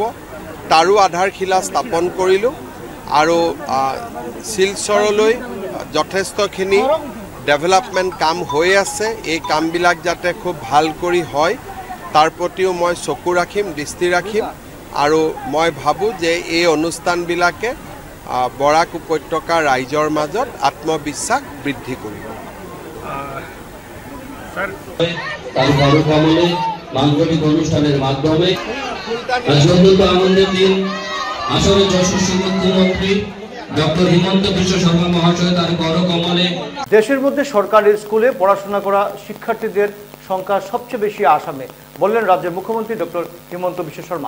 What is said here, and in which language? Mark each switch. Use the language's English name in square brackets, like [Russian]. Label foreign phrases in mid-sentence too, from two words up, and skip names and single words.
[Assamese] তাৰো আধাৰশিলা স্থাপন কৰিলোঁ আৰু শিলচৰলৈ যথেষ্টখিনি ডেভেলপমেণ্ট কাম হৈ আছে। এই কামবিলাক যাতে খুব ভাল কৰি হয় তাৰ প্ৰতিও মই চকু ৰাখিম, দৃষ্টি ৰাখিম আৰু মই ভাবোঁ যে এই অনুষ্ঠানবিলাকে বৰাক উপত্যকাৰ ৰাইজৰ মাজত আত্মবিশ্বাস বৃদ্ধি কৰিব। [Bangla] মাঙ্গলিক অনুষ্ঠানের মাধ্যমে অত্যন্ত আনন্দের দিন। আসলে যশস্বী মুখ্যমন্ত্রী ডক্টর হিমন্ত বিশ্ব শর্মা মহাশয় তার করকমলে দেশের মধ্যে সরকারি স্কুলে পড়াশোনা করা শিক্ষার্থীদের সংখ্যা সবচেয়ে বেশি আসামে, বললেন রাজ্যের মুখ্যমন্ত্রী ডক্টর হিমন্ত বিশ্ব শর্মা।